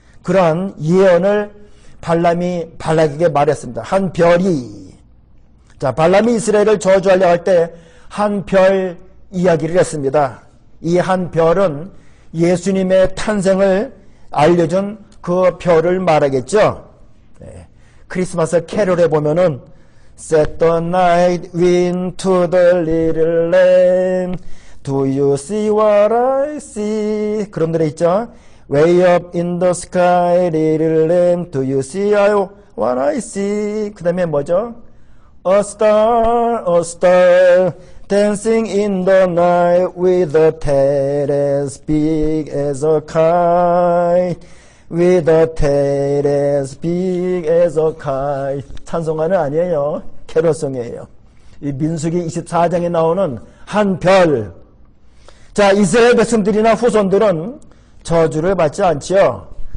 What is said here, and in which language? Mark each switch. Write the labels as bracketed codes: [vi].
[ko] 그러한 예언을 발람이 발락에게 말했습니다. 한 별이, 자, 발람이 이스라엘을 저주하려 할 때 한 별 이야기를 했습니다. 이 한 별은 예수님의 탄생을 알려준 그 별을 말하겠죠. 네. 크리스마스 캐롤에 보면은 [en] Set the night wind to the little lamb. Do you see what I see? [ko] 그런 노래 있죠. [en] Way up in the sky, little lamb. Do you see what I see? [ko] 그 다음에 뭐죠? [en] A star, dancing in the night with a tail as big as a kite. With a tail as big as a kite. [ko] 찬송가는 아니에요. 캐롤송이에요. 이 민수기 24장에 나오는 한 별. 자, 이스라엘 백성들이나 후손들은 저주를 받지 않지요.